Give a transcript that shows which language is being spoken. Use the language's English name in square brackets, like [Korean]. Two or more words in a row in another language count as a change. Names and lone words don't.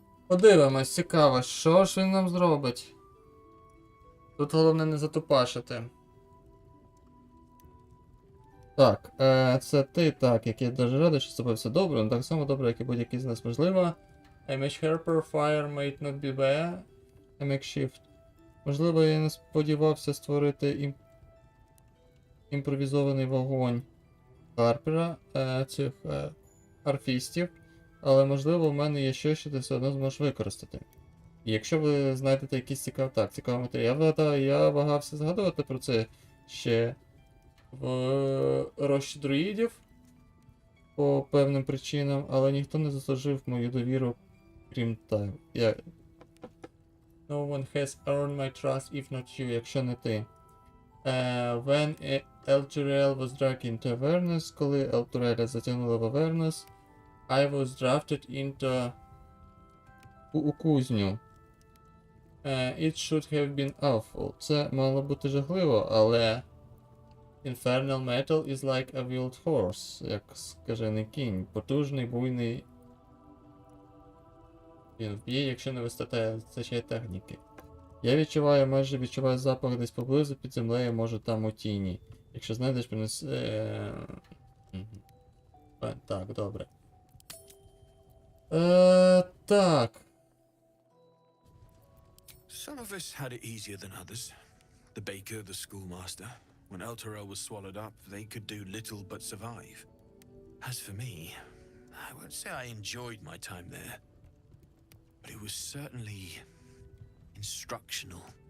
[Ukrainian] Подивимось, цікаво, що ж він нам зробить. Тут головне не затупашити. Так, це ти, так, як я дуже радий, що з тобою все добре, але так само добре, як і будь-який з нас можливо. [English] I make helper, fire might not be bad. I make shift. [Ukrainian] Можливо, я не сподівався створити імпровізований вогонь Харпера, цих арфістів, але можливо в мене є щось, що ти все одно зможеш використати. І якщо ви знайдете якийсь цікавий матеріал, я вагався згадувати про це ще в рощі друїдів по певним причинам, але ніхто не заслужив мою довіру, крім тебе. [English] No one has earned my trust if not you, [Ukrainian] якщо не ти. [English] When Elturel was dragged into awareness, [Ukrainian] коли Елтуреля затягнули в awareness, [English] I was drafted into [Ukrainian] у кузню. [English] It should have been awful. [Ukrainian] Це мало бути жахливо, але [English] Infernal metal is like a wild horse, [Ukrainian] як скажений кінь. Потужний, буйний. Він вб'є, якщо не вистачає техніки. Я майже відчуваю запах десь поблизу під землею, може там у тіні. Якщо знайдеш, принеси... Так, добре. Так. [English] Some of us had it easier than others. The baker, the schoolmaster. When Elturel was swallowed up, they could do little but survive. As for me, I won't say I enjoyed my time there, but it was certainly instructional.